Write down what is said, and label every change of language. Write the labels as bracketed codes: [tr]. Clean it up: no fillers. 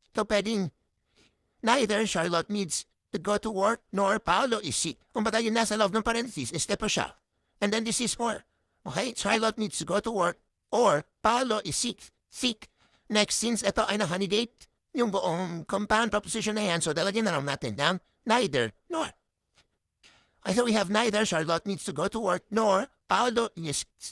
[en] So pwedeng neither Charlotte needs to go to work nor Paolo is sick. [tl] Kumbaga yung nasa loob ng parentheses is step siya. [en] And then this is or. Okay, Charlotte needs to go to work or Paolo is sick. [tl] Next, since ito ay naka-negate yung buong compound proposition na yan, so dalagyan na lang natin ng neither nor. [en] So we have neither Charlotte needs to go to work nor Paolo is.